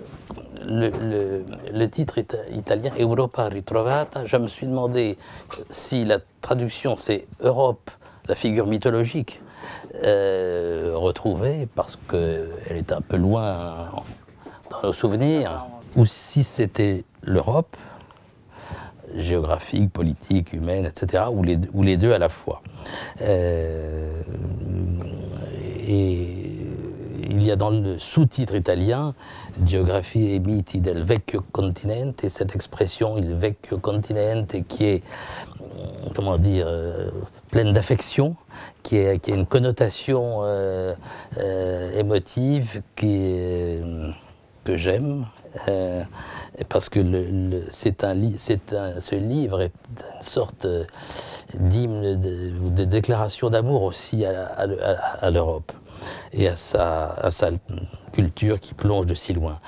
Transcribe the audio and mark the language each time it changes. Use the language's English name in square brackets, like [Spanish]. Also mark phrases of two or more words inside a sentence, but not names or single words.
[French] le titre italien « Europa ritrovata », je me suis demandé si la traduction c'est « Europe, la figure mythologique retrouvée », parce qu'elle est un peu loin dans nos souvenirs, ou si c'était l'Europe, géographique, politique, humaine, etc., ou les deux à la fois. Et il y a dans le sous-titre italien « Geografie e miti del vecchio continente », cette expression « [Italian] il vecchio continente [French] » qui est, comment dire, pleine d'affection, qui a une connotation émotive que j'aime. Parce que ce livre est une sorte d'hymne ou de déclaration d'amour aussi à l'Europe et à sa culture qui plonge de si loin.